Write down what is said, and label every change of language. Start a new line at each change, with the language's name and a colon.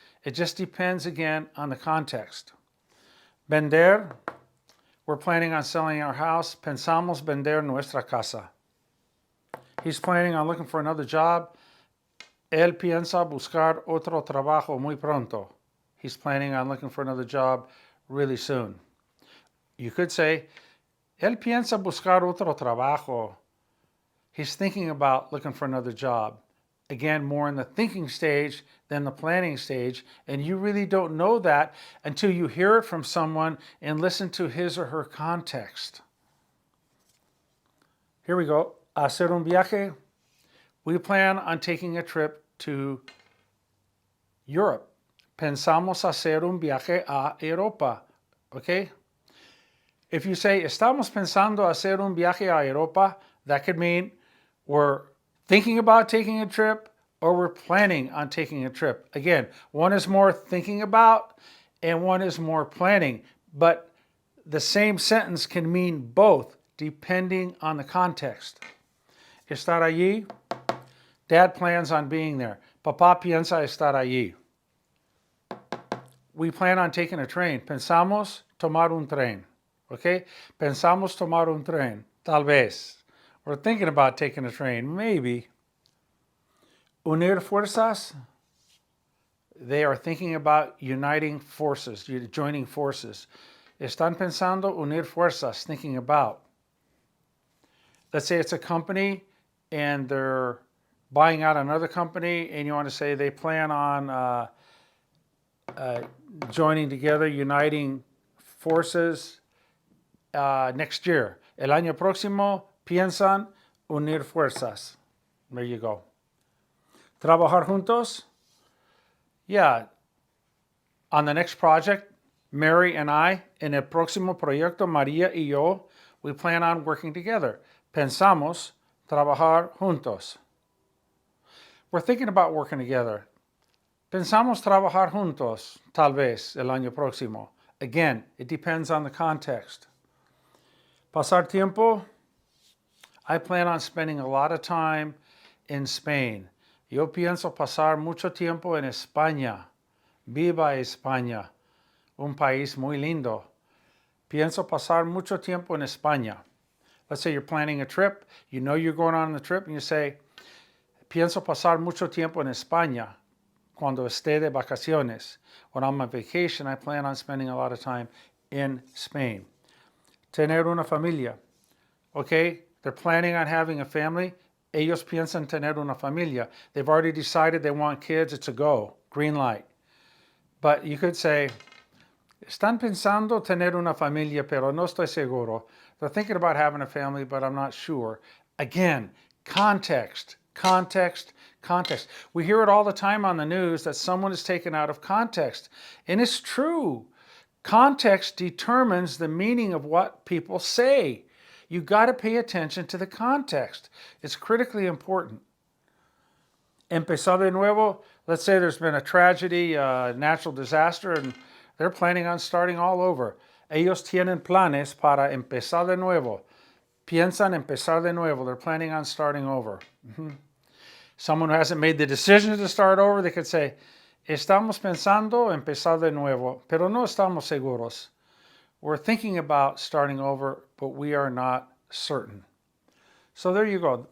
English: It just depends again on the context. Vender, we're planning on selling our house.
Spanish: Pensamos vender nuestra casa.
English: He's planning on looking for another job.
Spanish: Él piensa buscar otro trabajo muy pronto.
English: He's planning on looking for another job really soon. You could say,
Spanish: él piensa buscar otro trabajo.
English: He's thinking about looking for another job. Again, more in the thinking stage than the planning stage, and you really don't know that until you hear it from someone and listen to his or her context. Here we go.
Spanish: Hacer un viaje.
English: We plan on taking a trip to Europe.
Spanish: Pensamos hacer un viaje a Europa.
English: Okay? If you say,
Spanish: estamos pensando hacer un viaje a Europa,
English: that could mean we're thinking about taking a trip or we're planning on taking a trip. Again, one is more thinking about and one is more planning, but the same sentence can mean both depending on the context. Estar allí, Dad plans on being there.
Spanish: Papá piensa estar allí.
English: We plan on taking a train.
Spanish: Pensamos tomar un tren. Okay? Pensamos tomar un tren. Tal vez.
English: We're thinking about taking a train. Maybe.
Spanish: Unir fuerzas.
English: They are thinking about uniting forces, joining forces.
Spanish: Están pensando unir fuerzas,
English: thinking about. Let's say it's a company and they're buying out another company and you want to say they plan on joining together, uniting forces next year.
Spanish: El año próximo piensan unir fuerzas.
English: There you go.
Spanish: Trabajar juntos.
English: Yeah. On the next project, Mary and I,
Spanish: en el próximo proyecto, María y yo,
English: we plan on working together.
Spanish: Pensamos trabajar juntos.
English: We're thinking about working together.
Spanish: Pensamos trabajar juntos, tal vez, el año próximo.
English: Again, it depends on the context.
Spanish: Pasar tiempo.
English: I plan on spending a lot of time in Spain.
Spanish: Yo pienso pasar mucho tiempo en España. Viva España. Un país muy lindo. Pienso pasar mucho tiempo en España.
English: Let's say you're planning a trip. You know you're going on the trip and you say,
Spanish: pienso pasar mucho tiempo en España cuando esté de vacaciones.
English: When I'm on vacation, I plan on spending a lot of time in Spain.
Spanish: Tener una familia.
English: Okay? They're planning on having a family.
Spanish: Ellos piensan tener una familia.
English: They've already decided they want kids. It's a go. Green light. But you could say,
Spanish: están pensando tener una familia, pero no estoy seguro.
English: They're thinking about having a family, but I'm not sure. Again, context, context, context. We hear it all the time on the news that someone is taken out of context. And it's true. Context determines the meaning of what people say. You got to pay attention to the context. It's critically important.
Spanish: Empezar de nuevo.
English: Let's say there's been a tragedy, natural disaster, and they're planning on starting all over.
Spanish: Ellos tienen planes para empezar de nuevo. Piensan empezar de nuevo.
English: They're planning on starting over. Someone who hasn't made the decision to start over, they could say,
Spanish: estamos pensando empezar de nuevo, pero no estamos seguros.
English: We're thinking about starting over, but we are not certain. So there you go.